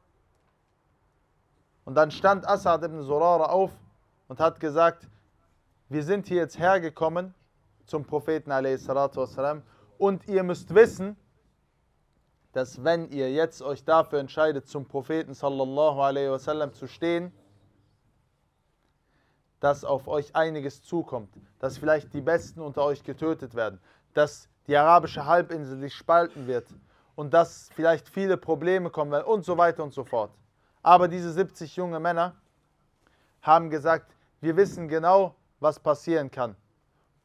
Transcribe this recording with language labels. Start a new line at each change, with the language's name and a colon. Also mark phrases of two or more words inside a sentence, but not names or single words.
German: Und dann stand Asad ibn Zurara auf und hat gesagt, wir sind hier jetzt hergekommen zum Propheten a.s. und ihr müsst wissen, dass wenn ihr jetzt euch dafür entscheidet, zum Propheten
Arabic: صلى الله عليه وسلم
German: zu stehen, dass auf euch einiges zukommt, dass vielleicht die Besten unter euch getötet werden, dass die arabische Halbinsel sich spalten wird und dass vielleicht viele Probleme kommen werden und so weiter und so fort. Aber diese 70 junge Männer haben gesagt, wir wissen genau, was passieren kann.